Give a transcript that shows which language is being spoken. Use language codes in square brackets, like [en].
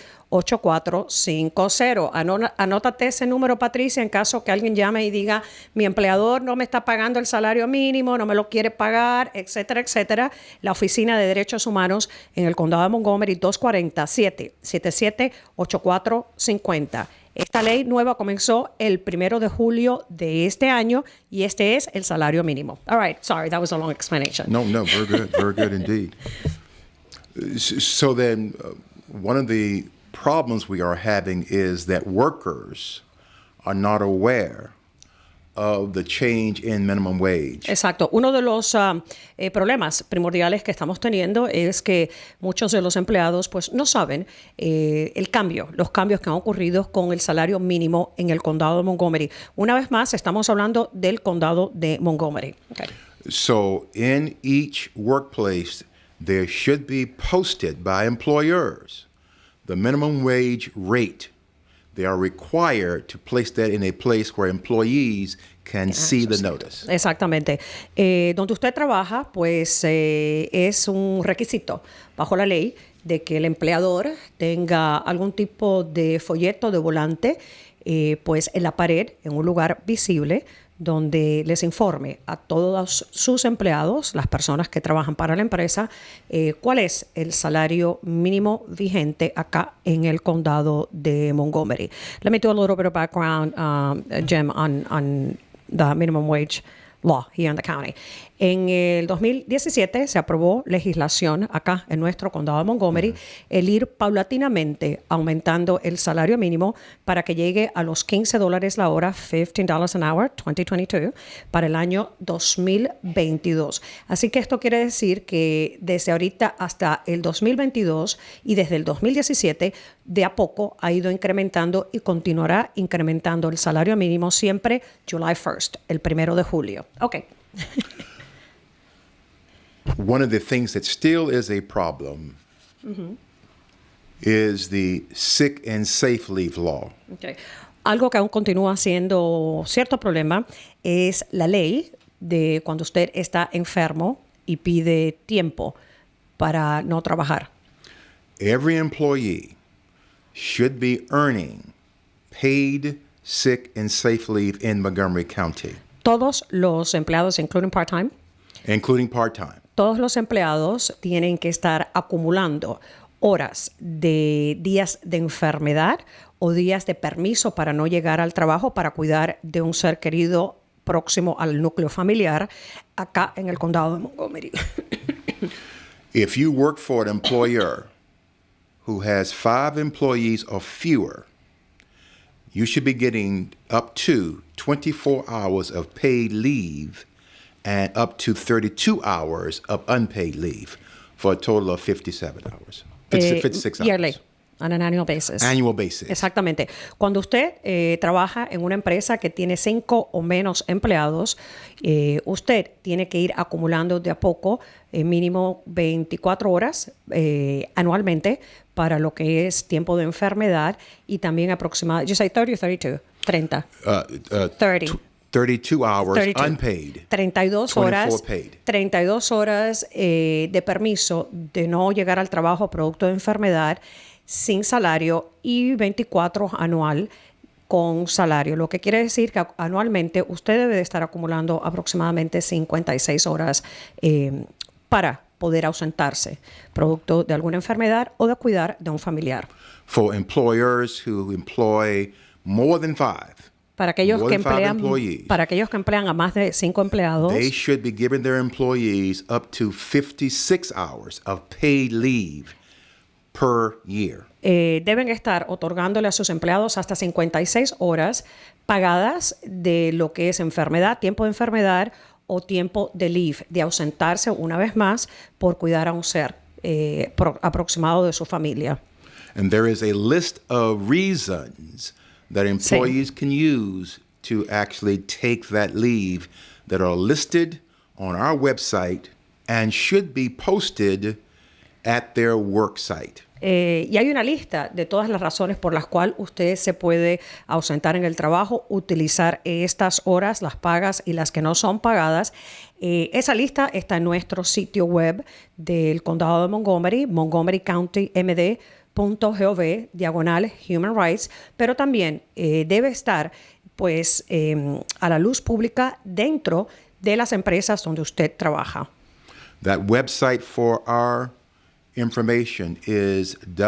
[es] 240-777-8450. Anótate ese número, Patricia, en caso que alguien llame y diga, mi empleador no me está pagando el salario mínimo, no me lo quiere pagar, etcétera, etcétera. La Oficina de Derechos Humanos en el Condado de Montgomery, 240-777-8450. Esta ley nueva comenzó el 1 de julio de este año y este es el salario mínimo. [en] All right, sorry, that was a long explanation. No, very good indeed. So then, one of the problems we are having is that workers are not aware of the change in minimum wage. [es] Exacto. Uno de los problemas primordiales que estamos teniendo es que muchos de los empleados pues no saben los cambios que han ocurrido con el salario mínimo en el condado de Montgomery. Una vez más, estamos hablando del condado de Montgomery. [en] Okay. So in each workplace, there should be posted by employers the minimum wage rate. They are required to place that in a place where employees can see the notice. [es] Exactamente. Donde usted trabaja, pues es un requisito bajo la ley de que el empleador tenga algún tipo de folleto, de volante, pues en la pared, en un lugar visible, donde les informe a todos sus empleados, las personas que trabajan para la empresa, cuál es el salario mínimo vigente acá en el condado de Montgomery. [en] Let me do a little bit of background, Jim, on the minimum wage law here in the county. [es] En el 2017 se aprobó legislación acá en nuestro condado de Montgomery el ir paulatinamente aumentando el salario mínimo para que llegue a los $15 la hora, [en] $15 an hour, [es] 2022, para el año 2022. Así que esto quiere decir que desde ahorita hasta el 2022 y desde el 2017 de a poco ha ido incrementando y continuará incrementando el salario mínimo siempre [en] July 1st, [es] el 1 de julio. [en] Okay. One of the things that still is a problem is the sick and safe leave law. Okay. [es] Algo que aún continúa siendo cierto problema es la ley de cuando usted está enfermo y pide tiempo para no trabajar. [en] Every employee should be earning paid sick and safe leave in Montgomery County, [es] Todos los empleados, [en] including part-time, including part-time. [es] todos los empleados tienen que estar acumulando horas de días de enfermedad o días de permiso para no llegar al trabajo para cuidar de un ser querido próximo al núcleo familiar acá en el condado de Montgomery. [en] If you work for an employer who has 5 employees or fewer, you should be getting up to 24 hours of paid leave and up to 32 hours of unpaid leave for a total of 57 hours. 56 hours. Yearly, on an annual basis. Annual basis. [es] Exactamente. Cuando usted trabaja en una empresa que tiene 5 o menos empleados, usted tiene que ir acumulando de a poco mínimo 24 horas anualmente para lo que es tiempo de enfermedad y también aproximadamente, [en] you say 30 or 32? 30. 30. 32 hours 32. unpaid. 32 24 [es] horas, [en] paid. [es] 32 horas de permiso de no llegar al trabajo producto de enfermedad sin salario y 24 anual con salario, lo que quiere decir que anualmente usted debe de estar acumulando aproximadamente 56 horas para poder ausentarse producto de alguna enfermedad o de cuidar de un familiar. [en] For employers who employ more than 5, [es] Para aquellos, [en] more [es] que [en] than 5 [es] emplean, [en] employees, [es] para aquellos que emplean a más de 5 empleados, [en] they should be giving their employees up to 56 hours of paid leave per year. [es] Deben estar otorgándole a sus empleados hasta 56 horas pagadas de lo que es enfermedad, tiempo de enfermedad o tiempo de leave, de ausentarse una vez más por cuidar a un ser aproximado de su familia. [en] And there is a list of reasons that employees can use to actually take that leave that are listed on our website and should be posted at their work site. [es] Y hay una lista de todas las razones por las cuales usted se puede ausentar en el trabajo, utilizar estas horas, las pagas y las que no son pagadas. Esa lista está en nuestro sitio web del condado de Montgomery, montgomerycountymd.gov/Human Rights, pero también debe estar pues a la luz pública dentro de las empresas donde usted trabaja. [en] That website for our information is